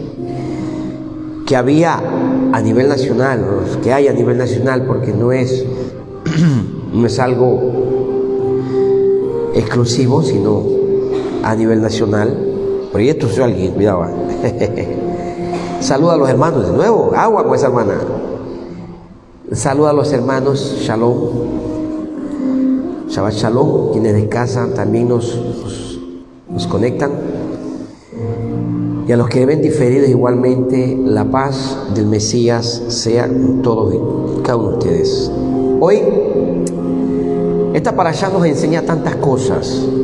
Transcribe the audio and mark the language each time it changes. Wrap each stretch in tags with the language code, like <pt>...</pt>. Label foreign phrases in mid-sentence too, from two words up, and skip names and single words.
<es>Que había a nivel nacional, que hay a nivel nacional, porque no es algo exclusivo, sino a nivel nacional. Pero y esto soy alguien, cuidado. Saluda a los hermanos de nuevo, agua con esa hermana. Saluda a los hermanos, shalom.</es> <he>שבת שלום,</he> <es>quienes de casa también nos conectan. Y a los que ven diferidos igualmente, la paz del Mesías sea con todos y cada uno de ustedes. Hoy, esta parashá nos enseña tantas cosas.</es>